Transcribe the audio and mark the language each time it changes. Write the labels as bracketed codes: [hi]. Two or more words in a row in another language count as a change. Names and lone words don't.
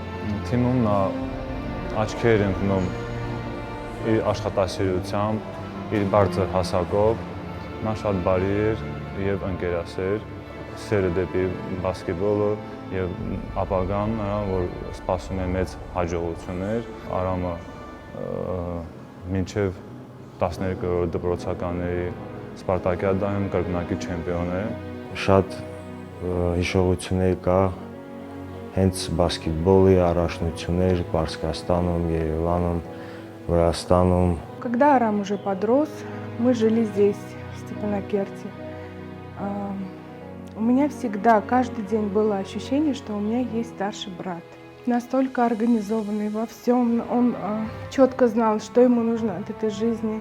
[hy] Թիմում նա աչքեր ընկնում իր աշխատասիրությամբ, իր բարձր հասակով, նա շատ բարի էր եւ ընկերասեր, սերը դեպի բասկետբոլը եւ ապագան նրան, որ սպասում է մեծ հաջողություններ, Արամը մինչեւ 12-րդ դպրոցականների Սպարտակիադայում կրկնակի չեմպիոն է։ Շատ հիշողություններ կա հենց բասկետբոլի առաջնություններ Պարսկաստանում, Երևանում, Վրաստանում։ [ru] Когда Арам уже подрос, мы жили здесь, в Степанакерте. У меня всегда, каждый день было ощущение, что у меня есть старший брат. Настолько организованный во всем, он четко знал, что ему нужно от этой жизни.